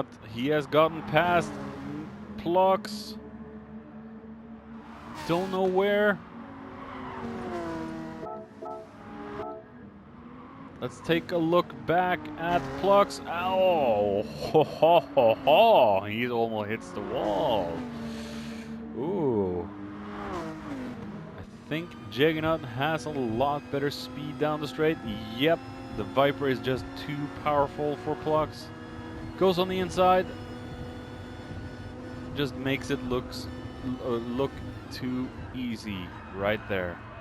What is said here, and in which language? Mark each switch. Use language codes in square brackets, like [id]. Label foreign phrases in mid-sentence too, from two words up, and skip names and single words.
[en] He has gotten past Plux. Still nowhere. Let's take a look back at Plux. Oh, ho, ho, ho, ho. He almost hits the wall. Ooh. I think Juggernaut has a lot better speed down the straight. Yep, the Viper is just too powerful for Plux. Goes on the inside. Just makes it look too easy right there.